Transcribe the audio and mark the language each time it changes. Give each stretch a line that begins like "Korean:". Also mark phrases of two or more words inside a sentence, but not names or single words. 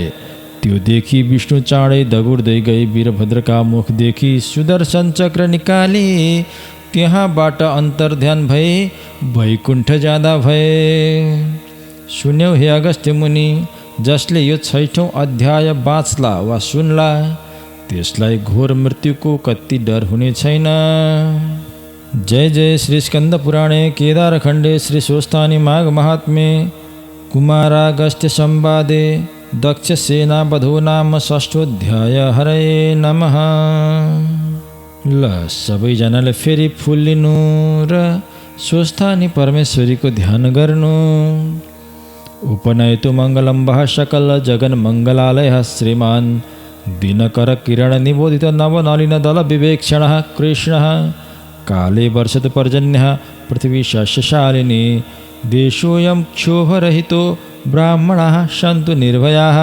Nepali: त्यो देखि विष्णु चाँडै दगुर्दै गई वीरभद्रका मुखदेखि सुदर्शन चक्र निकाली त्यहाँबाट अन्तर्ध्यान भई वैकुण्ठ जाँदा भए। सुन्यौ हे अगस्त्य मुनि, जसले यो 6औं अध्याय बाँच्ला वा सुन्ला त्यसलाई घोर मृत्युको कति डर हुने छैन।
Sanskrit: जय जय श्री स्कंद पुराणे केदारखण्डे श्री स्वस्थानी माघ महात्म्ये कुमारागस्त्य संवादे दक्ष सेना वधो नाम षष्ठोऽध्याय। हरये नमः।
Nepali: ल सबैजनाले फेरि फुल लिनु र स्वस्थानी परमेश्वरीको ध्यान गर्नु।
Sanskrit: उपनयतु मङ्गलम्बः सकल जगन मङ्गलालयः श्रीमान् दिनकर किरण निबोधित नवनलिन दल विवेक्षणः कृष्णः। काले वर्षतु पर्जन्यः पृथिवी शस्यशालिनी। देशोऽयं क्षोभरहितो ब्राह्मणाः सन्तु निर्भयाः।